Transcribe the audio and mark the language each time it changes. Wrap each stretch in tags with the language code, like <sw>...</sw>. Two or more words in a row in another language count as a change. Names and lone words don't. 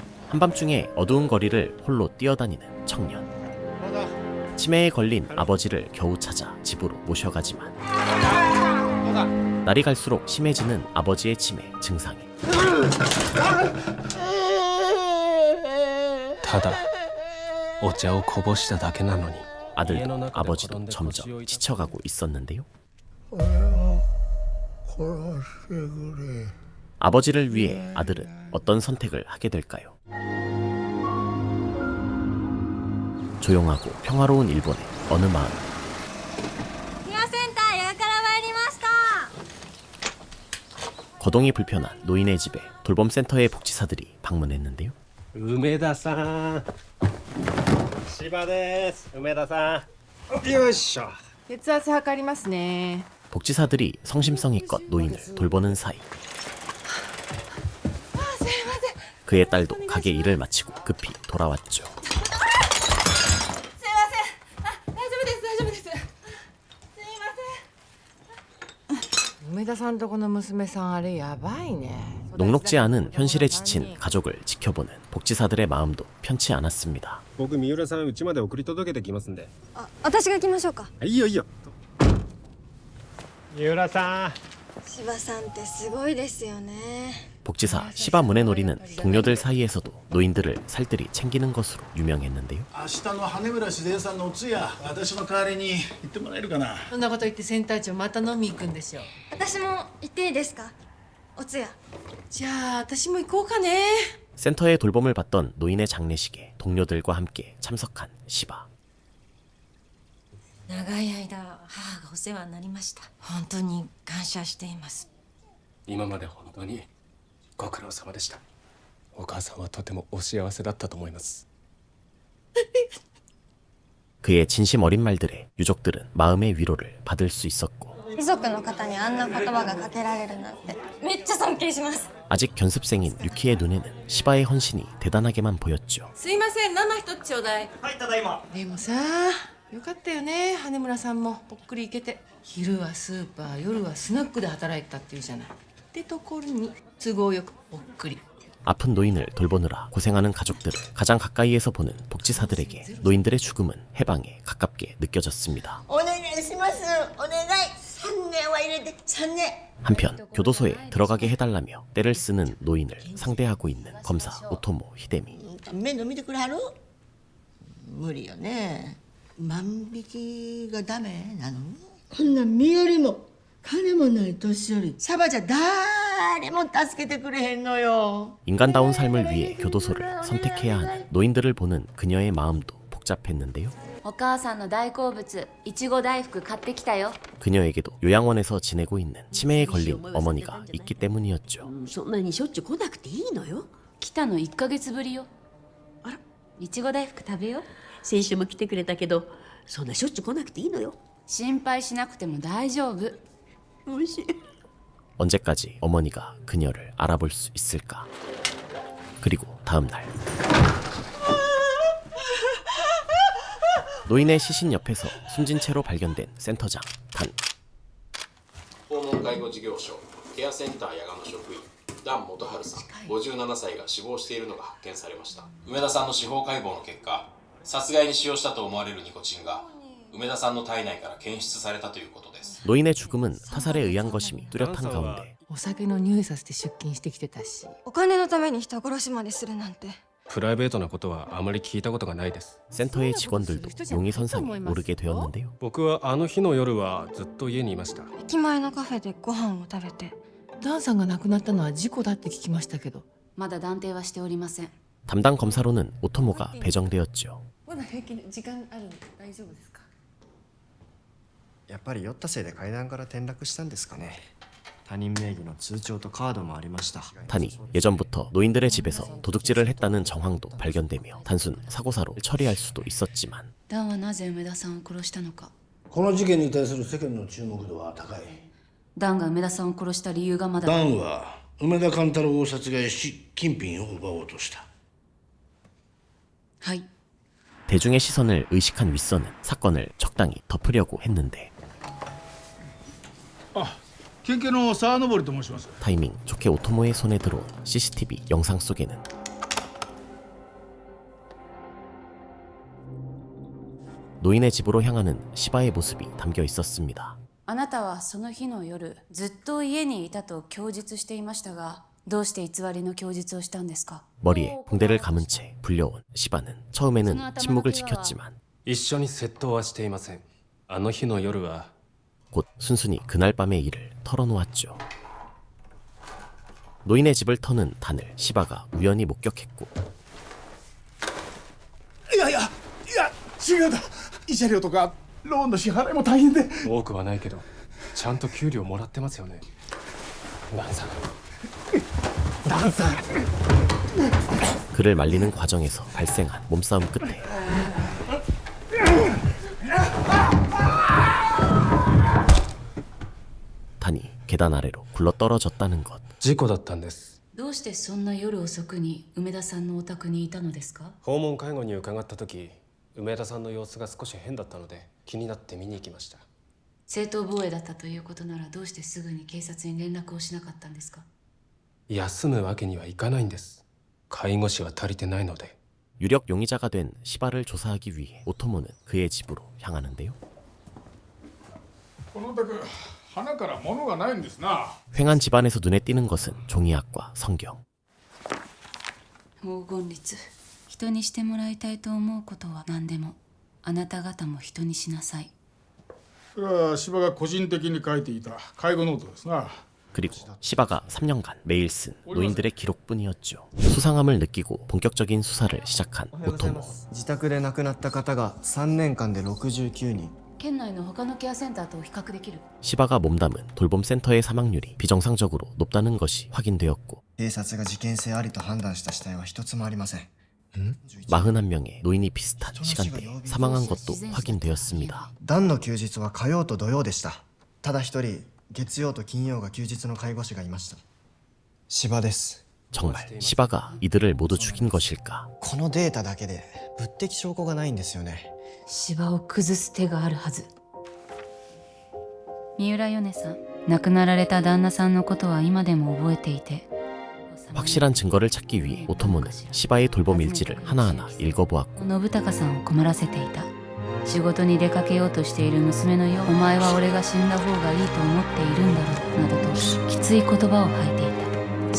<ko>한밤중에 어두운 거리를 홀로 뛰어다니는 청년. 치매에 걸린 아버지를 겨우 찾아 집으로 모셔가지만 날이 갈수록 심해지는 아버지의 치매 증상에</ko> <ja>ただお茶をこぼしただけなのに</ja> <ko>아들도 아버지도 점점 지쳐가고 있었는데요. 아버지를 위해 아들은 어떤 선택을 하게 될까요? 조용하고 평화로운 일본의 어느 마을. 거동이 불편한 노인의 집에 돌봄센터의 복지사들이 방문했는데요.</ko> <ja>梅田さん芝です。梅田さんよいしょ。血圧測りますね。</ja> <ko>복지사들이 성심성의껏 노인을 돌보는 사이 그의 딸도 가게 일을 마치고 급히 돌아왔죠.</ko> <ja>梅田さんとこの娘さんあれやばいね。</ja> <ko>녹록지 않은 현실에 지친 가족을 지켜보는 복지사들의 마음도 편치 않았습니다.</ko> <ja>僕三浦さん家まで送り届けてきますんで。私が行きましょうか。いいよいいよ。三浦さん。柴さんってすごいですよね。</ja> <ko>복지사 시바 문에놀이는 동료들 사이에서도 노인들을 살뜰히 챙기는 것으로 유명했는데요.</ko> <ja>明日の羽村静江さんのお通夜、私の代わりに行ってもらえるかな。そんなこと言ってセンター長また飲み行くんでしょ。私も行っていいですか。お通夜。じゃあ私も行こうかね。</ja> <ko>센터의 돌봄을 받던 노인의 장례식에 동료들과 함께 참석한 시바.</ko> <ja>長い間母がお世話になりました。本当に感謝しています。今まで本当にご苦労様でした。お母さんはとてもお幸せだったと思います。</ja> <ko>그의 진심 어린 말들에 유족들은 마음의 위로를 받을 수 있었고</ko> <ja>遺族の方にあんな言葉がかけられるなんてめっちゃ尊敬します。</ja> <ko>아직 견습생인 유키의 눈에는 시바의 헌신이 대단하게만 보였죠.</ko> <ja>すいません、生一つちょうだい。はい、ただいま。でもさ、よかったよね、羽村さんもぽっくり行けて。昼はスーパー、夜はスナックで働いてたっていうじゃない。ってところに都合よくぽっくり。</ja> <ko>아픈 노인을 돌보느라 고생하는 가족들을 가장 가까이에서 보는 복지사들에게 노인들의 죽음은 해방에 가깝게 느껴졌습니다.</ko> <ja>お願いします。お願い。3年は入れて3年。</ja> <ko>한편 교도소에 들어가게 해달라며 떼를 쓰는 노인을 상대하고 있는 검사 오토모 히데미.</ko> <ja>面倒見てくれはる？無理よね。万引きがダメなの？こんな身寄りも金もない年寄り、サバじゃ誰も助けてくれへんのよ。</ja> <ko>인간다운 삶을 위해 교도소를 선택해야 하는 노인들을 보는 그녀의 마음도 복잡했는데요.</ko> <ja>お母さんの大好物いちご大福買ってきたよ。</ja> <ko>그녀에게도 요양원에서 지내고 있는 치매에 걸린 어머니가 있기 때문이었죠.</ko> <ja>そんなにしょっちゅう来なくていいのよ。来たの1ヶ月ぶりよ。あら、いちご大福食べよ。先週も来てくれたけど、そんなしょっちゅう来なくていいのよ。心配しなくても大丈夫。おいしい。</ja> <ko>언제까지 어머니가 그녀를 알아볼 수 있을까? 그리고 다음 날 노인의 시신 옆에서 숨진 채로 발견된 센터장 단.</ko> <ja>訪問介護事業所ケアセンター八賀の職員段元春さん57歳が死亡しているのが発見されました。梅田さんの司法解剖の結果、殺害に使用したと思われるニコチンが梅田さんの体内から検出されたということです。</ja> <ko>노인의 죽음은 타살에 의한 것임이 뚜렷한 가운데</ko> <ja>お酒の匂いさせて出勤してきてたし。お金のために人殺しまでするなんて。プライベートなことはあまり聞いたことがないです。</ja> <ko>센터의 직원들도 용의선상에 오르게 되었는데요.</ko> <ja>僕はあの日の夜はずっと家にいました。駅前のカフェでご飯を食べて。ダンさんが亡くなったのは事故だって聞きましたけど。まだ断定はしておりません。</ja> <ko>담당 검사로는 오토모가 배정되었죠.</ko> <ja>まだ平気で時間あるんで大丈夫ですか。やっぱり酔ったせいで階段から転落したんですかね。他人名義の通帳とカードもありました。</ja> <ko>단이 예전부터 노인들의 집에서 도둑질을 했다는 정황도 발견되며 단순 사고사로 처리할 수도 있었지만</ko> <ja>ダンはなぜ梅田さんを殺したのか。この事件に対する世間の注目度は高い。ダンが梅田さんを殺した理由がまだ。ダンは梅田勘太郎を殺害し金品を奪おうとした。はい。</ja> <ko>대중의 시선을 의식한 윗선은 사건을 적당히 덮으려고 했는데</ko> <ja>県警の沢登と申します。</ja> <ko>타이밍 좋게 오토모의 손에 들어온 CCTV 영상 속에는 노인의 집으로 향하는 시바의 모습이 담겨 있었습니다.</ko> <ja>あなたはその日の夜ずっと家にいたと供述していましたが、どうして偽りの供述をしたんですか？</ja> <ko>머리에 붕대를 감은 채 불려온 시바는 처음에는 침묵을 지켰지만</ko> <ja>一緒に窃盗はしていません。あの日の夜は</ja> <ko>곧 순순히 그날 밤의 일을 털어놓았죠. 노인의 집을 터는 단을 시바가 우연히 목격했고</ko> <ja>いや違うんだ。慰謝料とかローンの支払いも大変で。多くはないけどちゃんと給料もらってますよね。ダンさん</ja> <ko>그를 말리는 과정에서 발생한 몸싸움 끝에 단이 계단 아래로 굴러 떨어졌다는 것.</ko> <ja>事故だったんです。どうしてそんな夜遅くに梅田さんのお宅にいたのですか？訪問介護に伺った時、梅田さんの様子が少し変だったので気になって見に行きました。正当防衛だったということならどうしてすぐに警察に連絡をしなかったんですか？休むわけにはいかないんです。介護士は足りてないので。</ja> <ko>유력 용의자가 된 시바를 조사하기 위해 오토모는 그의 집으로 향하는데요.</ko> <ja>このお宅花から物がないんですな。</ja> <ko>횡한 집안에서 눈에 띄는 것은 종이학과 성경.</ko> <ja>黄金律。人にしてもらいたいと思うことは何でもあなた方も人にしなさい。それは柴が個人的に書いていた介護ノートですな。</ja> <ko>그리고 시바가 3년간 매일 쓴 노인들의 기록뿐이었죠. 수상함을 느끼고 본격적인 수사를 시작한 오토모.</ko> <ja>自宅で亡くなった方が3年間で69人。県内の他のケアセンターと比較できる。</ja> <ko>시바가 몸담은 돌봄센터의 사망률이 비정상적으로 높다는 것이 확인되었고</ko> <ja>警察が事件性ありと判断した死体は一つもありません。</ja> <ko>41명의 노인이 비슷한 시간대에 사망한 것도 확인되었습니다.</ko> <ja>段の休日は火曜と土曜でした。ただ一人月曜と金曜が休日の介護士がいました。柴です。</ja> <ko>정말 시바가 이들을 모두 죽인 것일까?</ko> <ja>このデータだけで物的証拠がないんですよね。芝を崩す手があるはず。三浦米さん、亡くなられた旦那さんのことは今でも覚えていて</ja> <ko>확실한 증거를 찾기 위해 오토모는 시바의 돌봄 일지를 하나하나 읽어보았고</ko> <ja>信孝さんを困らせていた。仕事に出かけようとしている娘のよう、お前は俺が死んだ方がいいと思っているんだろうなどときつい言葉を吐いていた。</ja>